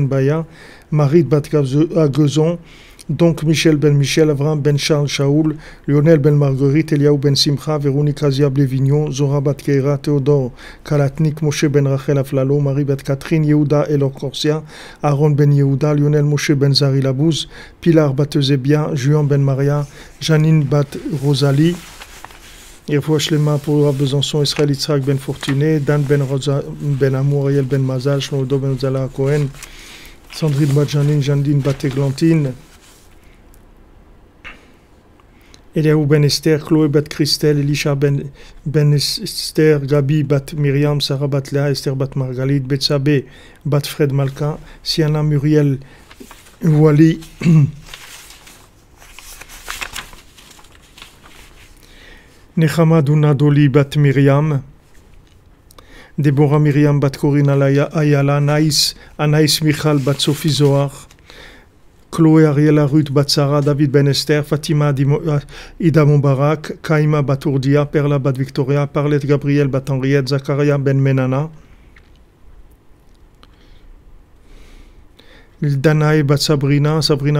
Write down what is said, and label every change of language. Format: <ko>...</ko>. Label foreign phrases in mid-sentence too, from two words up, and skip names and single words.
<fr>Baya, Marie bat Agezon, donc Michel ben Michel, Avraham ben Charles Shaoul, Lionel ben Marguerite, Eliaou ben Simcha, Véronique Azia Blevignon, Zora bat Keira, Théodore Kalatnik, Moshe ben Rachel Aflalo, Marie bat Catherine, Yehuda Elor Corsia, Aaron ben Yehuda, Lionel Moshe ben Zari Labouz, Pilar bat Eusebia, Juan ben Maria, Janine bat Rosalie,</fr> <he>Refoua Shlema</he> <fr>pour Rav Besançon, Israël Yitzhak ben Fortuné, Dan ben Amour, Ariel ben Mazal, Shlomo ben Zala Cohen, Sandrine bat Janine, Jandine bat Églantine, Eliaou ben Esther, Chloé bat Christelle, Elisha ben Esther, Gabi bat Myriam, Sarah bat Léa, Esther bat Margalit, Betsabe bat Fred Malka, Siana Muriel Wali, Nechama Dunadoli bat Myriam, Deborah Myriam bat Corinne Ayala, Anaïs Michal bat Sophie Zohar, Chloé Ariela Ruth bat Sarah, David ben Esther, Fatima Ida Moubarak, Kaima bat Urdia, Perla bat Victoria, Parlette Gabriel bat Henriette, Zakaria ben Menana, Danae bat Sabrina, Sabrina</fr>